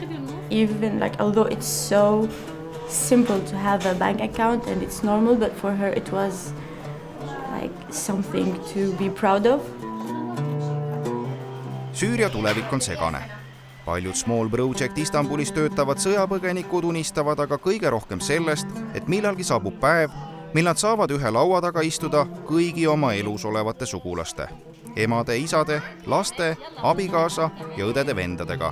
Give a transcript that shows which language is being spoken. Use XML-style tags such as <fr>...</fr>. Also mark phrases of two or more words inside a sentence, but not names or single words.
<en>Even like, although it's so simple to have a bank account and it's normal, but for her it was like something to be proud of.</en> <et>Süüria tulevik on segane. Paljud Small Project Istanbulis töötavad sõjapõgenikud unistavad aga kõige rohkem sellest, et millalgi saabub päev, mil nad saavad ühe laua taga istuda kõigi oma elus olevate sugulaste, emade, isade, laste, abikaasa ja õdede-vendadega.</et>